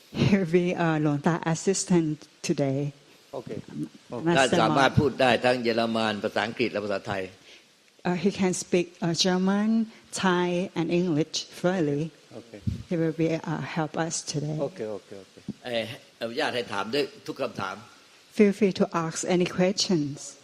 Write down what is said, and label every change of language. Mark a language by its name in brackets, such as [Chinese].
[English] Here we are หลวงตา assistant today Okay [Thai] ท่านสามารถพูดได้ทั้งเยอรมันภาษาอังกฤษและภาษาไทย [English] He can speak German, Thai, and English fluently. Okay. He will be help us today. Okay. [Thai] อนุญาตให้ถามด้วยทุกคำถาม [English] Feel free to ask any questions.